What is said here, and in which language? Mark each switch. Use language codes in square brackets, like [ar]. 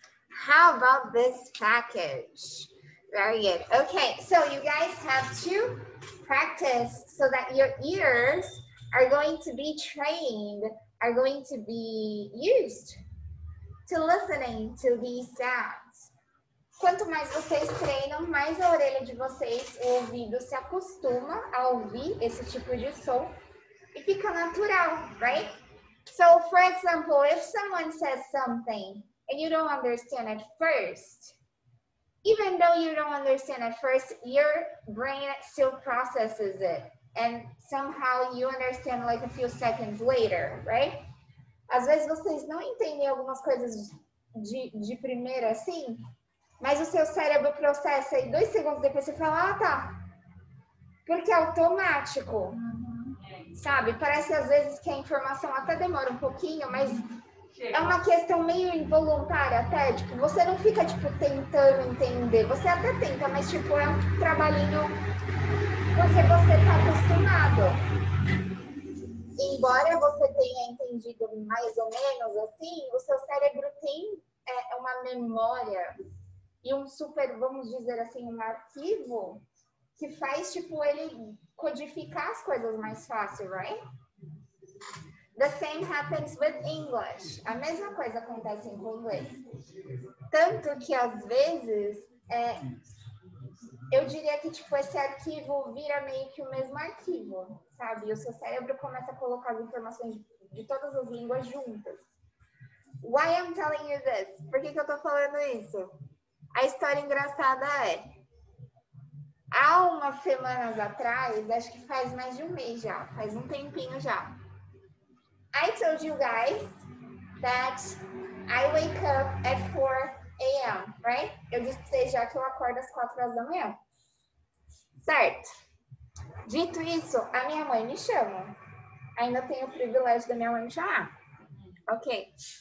[en] How about this package? Very good. Okay, so you guys have to practice so that your ears are going to be trained, are going to be used to listening to these sounds. [pt] Quanto mais vocês treinam, mais a orelha de vocês, o ouvido se acostuma a ouvir esse tipo de som e fica natural, [en] right? So, for example, if someone says something and you don't understand at first, even though you don't understand at first, your brain still processes it. And somehow you understand like a few seconds later, right? [pt] Às vezes vocês não entendem algumas coisas de primeira assim, mas o seu cérebro processa e 2 segundos depois você fala, ah, tá. Porque é automático, sabe? Parece às vezes que a informação até demora um pouquinho, mas é uma questão meio involuntária até, tipo, você não fica, tipo, tentando entender, você até tenta, mas, tipo, é um trabalhinho porque você tá acostumado. Embora você tenha entendido mais ou menos assim, o seu cérebro tem uma memória e um super, vamos dizer assim, um arquivo que faz, tipo, ele codificar as coisas mais fácil, [en] right? The same happens with English. [pt] A mesma coisa acontece com o inglês. Tanto que, às vezes, eu diria que, tipo, esse arquivo vira meio que o mesmo arquivo, sabe? E o seu cérebro começa a colocar as informações de todas as línguas juntas. [en] Why I'm telling you this? [pt] Por que eu tô falando isso? A história engraçada é... Há umas semanas atrás, acho que faz mais de um mês já, faz um tempinho já. [en] I told you guys that I wake up at 4 a.m., right? [pt] Eu disse pra vocês já que eu acordo às 4 horas da manhã. Certo. Dito isso, a minha mãe me chama. Ainda tenho o privilégio da minha mãe me chamar. Ok.